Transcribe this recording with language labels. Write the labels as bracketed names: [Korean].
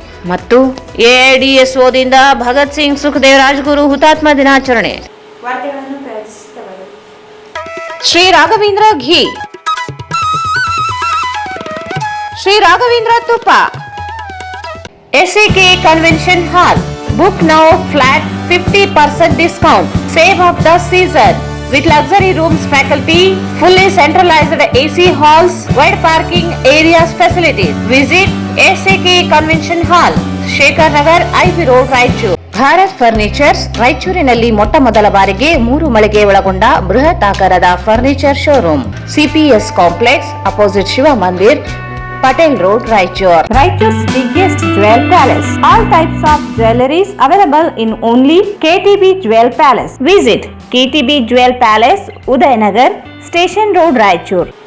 [Kannada] ಮತ್ತು ಎಐಡಿಎಸ್ಒದಿಂದ ಭಗತ್ ಸಿಂಗ್, ಸುಖದೇವ್, ರಾಜಗುರು ಹುತಾತ್ಮ ದಿನಾಚರಣೆ. ವಾರ್ತೆಗಳನ್ನು ಪ್ರಯತ್ನಿಸಿದವರು ಶ್ರೀ ರಾಘವೇಂದ್ರ ಘೀ, ಶ್ರೀ ರಾಘವೇಂದ್ರ ತುಪ್ಪ, SAK convention hall. [English] Book now, flat 50% discount. Save of the season with luxury rooms, faculty, fully centralized AC halls, wide parking areas, facilities. Visit SAK Convention Hall, Shekhar Nagar, IV Road, Raichur. [Kannada] Bharat furnitures ರಾಯಚೂರಿನಲ್ಲಿ ಮೊಟ್ಟ ಮೊದಲ ಬಾರಿಗೆ 3 ಮಳಿಗೆ ಒಳಗೊಂಡ ಬೃಹತ್ ಆಕಾರದ furniture showroom. CPS complex, opposite Shiva Mandir, Patel Road, Raichur. [English] Raichur's biggest jewel palace. All types of jewelries available in only KTB Jewel Palace. Visit KTB Jewel Palace, Udayanagar, Station Road, Raichur.